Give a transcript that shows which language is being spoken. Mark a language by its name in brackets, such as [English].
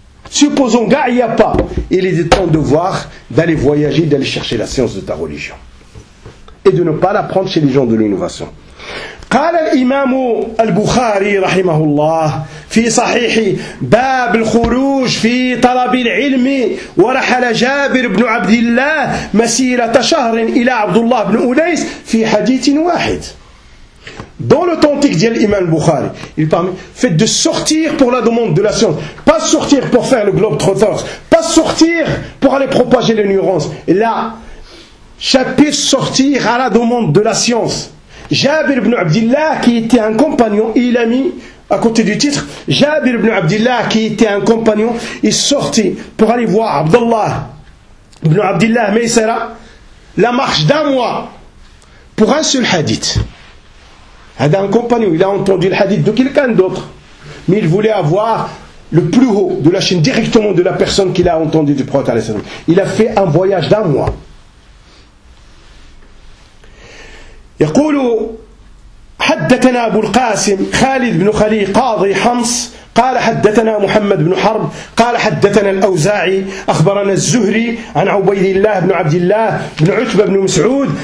[French] Supposons qu'il n'y a pas, il est de ton devoir d'aller voyager, d'aller chercher la science de ta religion. Et de ne pas la prendre chez les gens de l'innovation. [Arabic] قال الإمام البخاري رحمه الله في صحيح باب الخروج في طلب العلم ورحل جابر بن عبد الله مسيرة شهر إلى عبد الله بن أنيس في حديث واحد. [French] Dans l'authentique dit l'imam Bukhari, il parle, faites de sortir pour la demande de la science, pas sortir pour faire le globe trotteur, pas sortir pour aller propager les nuances. Là, chapitre sortir à la demande de la science. Jabir ibn Abdillah qui était un compagnon, il a mis à côté du titre Jabir ibn Abdillah qui était un compagnon, il sortit pour aller voir Abdullah ibn Abdillah Maysara, la marche d'un mois pour un seul hadith. Un compagnon, il a entendu le hadith de quelqu'un d'autre, mais il voulait avoir le plus haut de la chaîne directement de la personne qu'il a entendu du prophète. Il a fait un voyage d'un mois. [Arabic] يقول حدثنا أبو القاسم خالد بن خلي قاضي حمص قال حدثنا محمد بن حرب قال حدثنا الأوزاعي أخبرنا الزهري عن عبيد الله بن عبد الله بن عتبة بن مسعود